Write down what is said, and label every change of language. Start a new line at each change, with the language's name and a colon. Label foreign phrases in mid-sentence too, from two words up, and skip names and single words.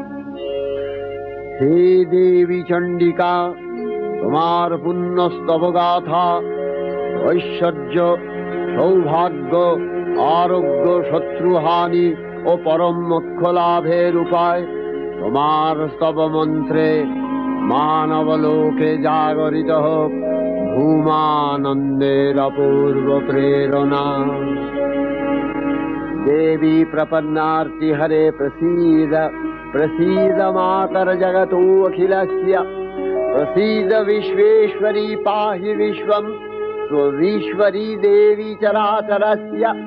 Bangla: হে দেবী চণ্ডিকা, তোমার পুণ্যস্তবগাথা ঐশ্বর্য, সৌভাগ্য, আরোগ্য, শত্রুহানি ও পরম মোক্ষ লাভের উপায় তোমার স্তব মন্ত্রে মানবলোকে জাগরিত হোক।
Sanskrit: भूमानन्देरपूर्व प्रेरणा। देवी प्रपन्नार्ति हरे प्रसीद प्रसीद मातर जगतोऽखिलस्य। प्रसीद विश्वेश्वरी पाहि विश्वं स्वविश्वरी देवी चराचरस्य।